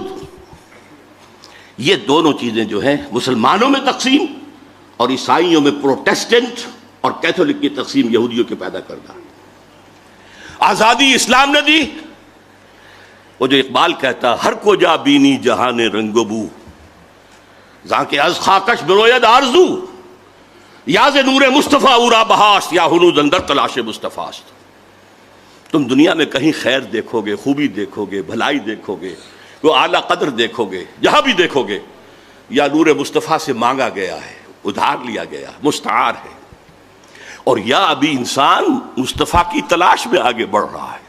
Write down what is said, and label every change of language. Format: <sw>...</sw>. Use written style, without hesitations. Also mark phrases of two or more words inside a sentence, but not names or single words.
<ur>یہ دونوں چیزیں جو ہیں مسلمانوں میں تقسیم اور عیسائیوں میں پروٹیسٹنٹ اور کیتھولک کی تقسیم یہودیوں کے پیدا کردہ. آزادی اسلام نے دی. وہ جو اقبال کہتا</ur> <fa>ہر کو جا بینی جہان رنگ و بو، زاں کے از خاکش بروید آرزو، یا ز نور مصطفیٰ اورا بہاشت، یا ہنوز اندر تلاش مصطفیٰست.</fa> <ur>تم دنیا میں کہیں خیر دیکھو گے، خوبی دیکھو گے، بھلائی دیکھو گے، وہ اعلیٰ قدر دیکھو گے، جہاں بھی دیکھو گے یا نور مصطفیٰ سے مانگا گیا ہے، ادھار لیا گیا، مستعار ہے، اور یا ابھی انسان مصطفیٰ کی تلاش میں آگے بڑھ رہا ہے.</ur>